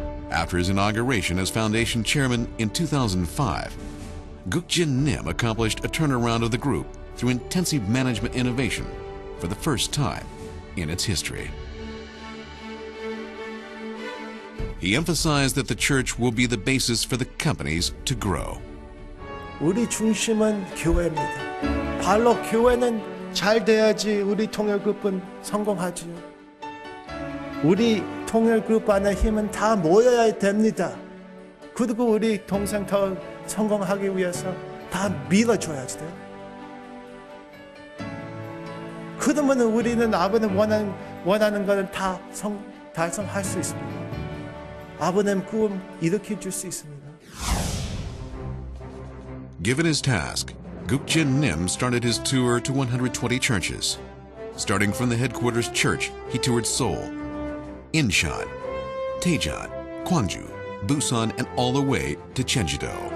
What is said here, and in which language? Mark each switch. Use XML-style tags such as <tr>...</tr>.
<en>After his inauguration as foundation chairman in 2005, Kook Jin Moon accomplished a turnaround of the group through intensive management innovation for the first time in its history. He emphasized that the church will be the basis for the companies to grow.</en> <ko>우리 중심은 교회입니다. 바로 교회는 잘 돼야지 우리 통일그룹은 성공하지요. 우리 통일그룹 안에 힘은 다 모여야 됩니다. 그리고 우리 동생 더 성공하기 위해서 다 밀어줘야지 돼요. 그러면 우리는 아버님 원하는 것을 다 달성할 수 있습니다. 아버님 꿈 일으켜 줄 수 있습니다.</ko> <en>Given his task, Kook Jin Moon started his tour to 120 churches. Starting from the headquarters church, he toured Seoul, Incheon, Daejeon, Gwangju, Busan, and all the way to Cheonjedo.</en>